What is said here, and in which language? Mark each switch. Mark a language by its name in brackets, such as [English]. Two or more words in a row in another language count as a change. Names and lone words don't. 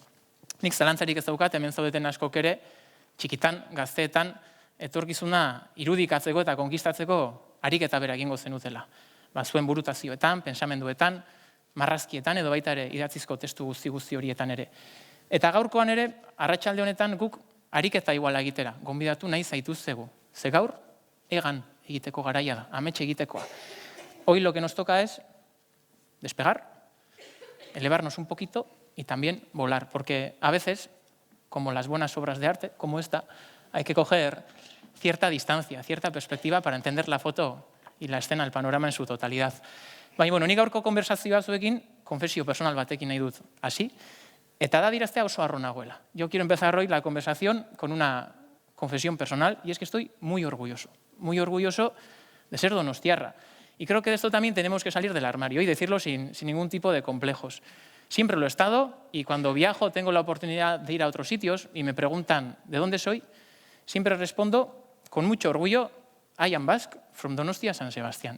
[Basque] Nik zalantzarik ez daukat, hemen zaudeten askok ere, txikitan, gazteetan, etorkizuna irudikatzeko eta konkistatzeko ariketa bera egingo zenutela. Zuen burutazioetan, pensamenduetan, marrazkietan edo baita ere idatzizko testu guzti horietan ere. Eta gaurkoan ere, arratsalde honetan guk ariketa iguala egitera, gonbidatu nahi zaituztegu. Ze gaur, egan egiteko garaia da, amets egitekoa. [Spanish] Hoy lo que nos toca es despegar, elevarnos un poquito y también volar, porque a veces, como las buenas obras de arte, como esta, hay que coger cierta distancia, cierta perspectiva para entender la foto y la escena, el panorama en su totalidad. [Basque] Baina, nik gaurko konversazioa zuekin, konfesio personal batekin nahi dut hasi, eta da diraztea oso harro nagoela. [Spanish] Yo quiero empezar hoy la conversación con una confesión personal, y es que estoy muy orgulloso de ser donostiarra. Y creo que de esto también tenemos que salir del armario y decirlo sin ningún tipo de complejos. Siempre lo he estado, y cuando viajo, tengo la oportunidad de ir a otros sitios y me preguntan de dónde soy, siempre respondo con mucho orgullo, [English] I am Basque, from Donostia, San Sebastián.